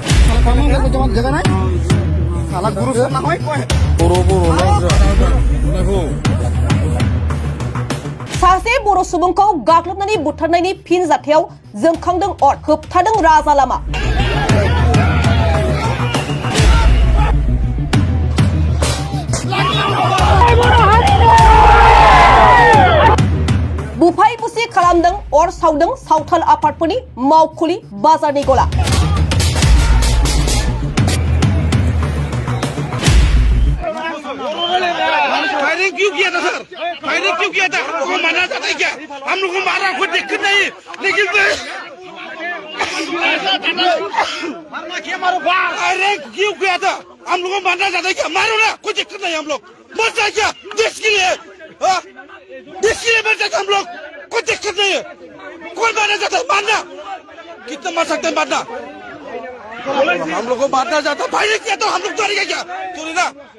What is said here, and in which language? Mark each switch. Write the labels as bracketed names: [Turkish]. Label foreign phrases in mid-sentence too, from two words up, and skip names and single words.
[Bodo] सासे बर' सुबुंखौ गाग्लोबनानै बुथारनायनि फिन जाथायाव जोंखांदों अर होबथादों राजा लामा बुफाय बुसि खालामदों अर सावदों सावथाल आफादफोरनि मावखुलि बाजारनि गला [Hindi] फायरिंग क्यों किया था सर फायरिंग क्यों किया था हम लोगों को मारना चाहते हैं क्या हम लोगों को मारा कोई दिक्कत नहीं लेकिन फायरिंग क्यों किया था हम लोगों को मारना चाहते हैं क्या मारो ना कोई दिक्कत नहीं हम लोग मर जाए क्या देश के लिए मर जाए हम लोग कोई दिक्कत नहीं है कौन मारना चाहता है मारना कितना मार सकते हैं मारना हम लोग को मारना चाहता है फायरिंग किया तो हम लोग तोड़ेंगे क्या तोड़े ना